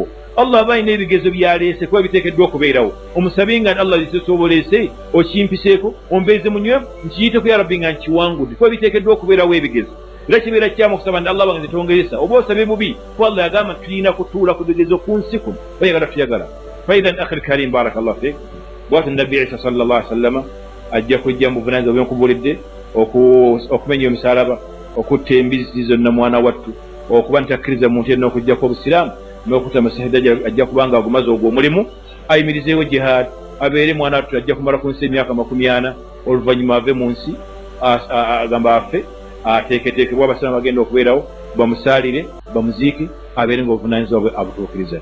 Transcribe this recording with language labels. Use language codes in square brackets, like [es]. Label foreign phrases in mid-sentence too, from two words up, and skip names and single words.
[lg] Allah aba alina ebigezo byaleese kuba biteekeddwa okubeerawo. Omusabe nga Allah lisoboleese okimpiseeko ombeeze munywevu nkiyiteko ya Rabbi nga nkiwangudde kuba biteekeddwa okubeerawo ebigezo. Era kibeera kyamu okusaba nti Allah bange tongeresa oba osabe bubi kuba Allah yagamba tulina kutuula ku bigezo ku nsi kuno bayagala tuyagala. [ar] فإذن أخي الكريم بارك الله فيك, [lg] bw'ati Nabbi Isa [ar] صلى الله عليه وسلم [lg] ajja kujja mu buvunaanyizibwa bwenkubuulidde okumenya omusalaba, okutta embizi zonna mwana wattu, okuba ntakkiriza muntu yenna okujjako obusiraamu n'okutta Masiihi Dajjal ajja kubanga agumaze ogwo omulimu, ayimirizeewo jihaad, abeere mwana wattu ajja kumala ku nsi emyaka 40 oluvannyuma ave mu nsi agamba afe ateeketeekebwa abasiraamu bagenda okubeerawo bamusaalire bamuziike abeere ng'obuvunaanyizibwa bwe abutuukiriza.